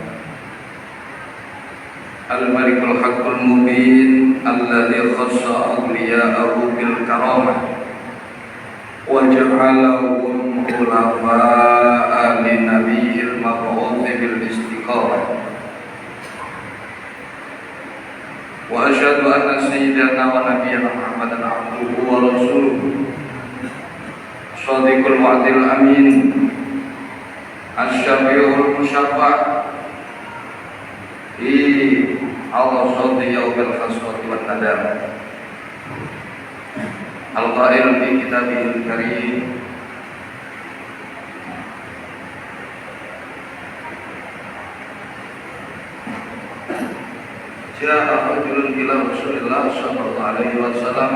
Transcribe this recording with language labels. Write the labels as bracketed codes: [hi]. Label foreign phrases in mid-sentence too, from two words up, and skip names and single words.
[ar] الملك الحق المبين الذي خص أولياءه بالكرامة وجعلهم خلفاء للنبي المبعوث بالاستقامة. أشهد أن سيدنا ونبينا محمدا عبده ورسوله صادق الوعد الأمين الشافع المشفع في الصوت يوم الحسرة والندم القائل في كتابه الكريم جاء رجل إلى رسول الله صلى الله عليه وسلم